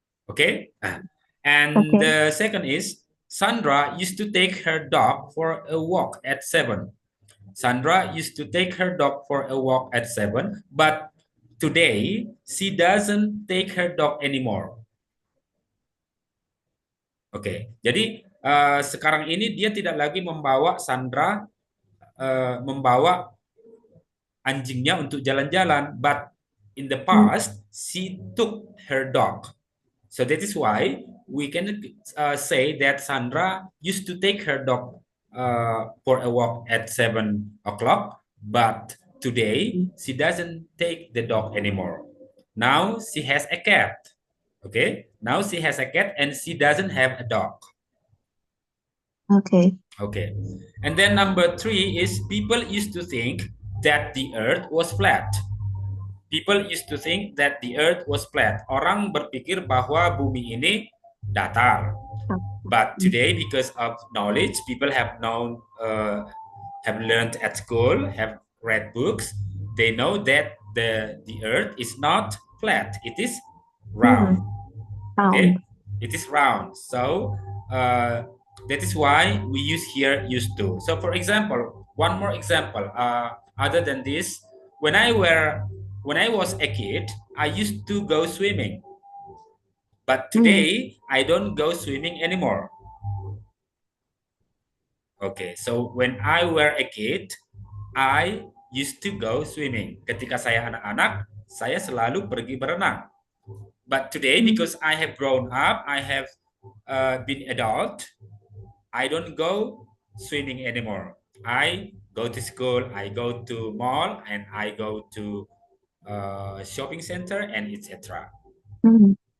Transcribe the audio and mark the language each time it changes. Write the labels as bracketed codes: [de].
[en] Okay? And Okay. the second is Sandra used to take her dog for a walk at 7. Sandra used to take her dog for a walk at 7, but today she doesn't take her dog anymore. [id] Oke, jadi sekarang ini dia tidak lagi membawa Sandra membawa anjingnya untuk jalan-jalan, [en] but in the Mm, past she took her dog. So that is why we can say that Sandra used to take her dog for a walk at 7 o'clock, but today mm. she doesn't take the dog anymore. Now she has a cat. Okay, now she has a cat and she doesn't have a dog. Okay. Okay, and then number three is people used to think that the earth was flat. People used to think that the earth was flat. [id] Orang berpikir bahwa bumi ini datar. Oh, [en] But mm, today, because of knowledge, people have learned at school, have read books. They know that the earth is not flat; it is round. mm. Okay, Found. it is round. So that is why we use here used to. So for example, one more example. Other than this, when I were when I was a kid, I used to go swimming, but today I don't go swimming anymore. Okay, so when I were a kid, I used to go swimming. [id] Ketika saya anak-anak, saya selalu pergi berenang. [en] But today, mm, because I have grown up, I have been adult, I don't go swimming anymore. I go to school, I go to mall, and I go to shopping center, and etc. mm.